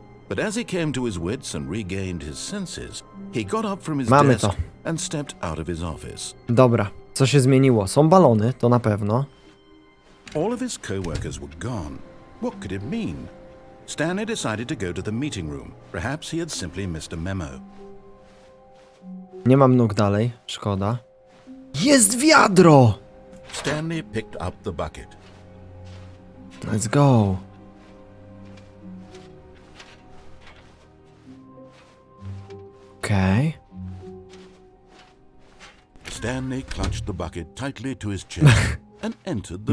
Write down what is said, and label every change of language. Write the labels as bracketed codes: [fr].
[en] But as he came to his wits and regained his senses, he got up from his [pl] Mamy [en] desk [pl] to. [en] and stepped out of his office. [pl] Dobra, co się zmieniło? Są balony, to na pewno. [en] All of his co-workers were gone. What could it mean? Stanley decided to go to the meeting room. Perhaps he had simply missed a memo. [pl] Nie mam nóg dalej, szkoda. Jest wiadro! [en] Stanley picked up the bucket. Let's go. [pl] Okej. [en] Stanley clutched the bucket tightly to his chest and entered the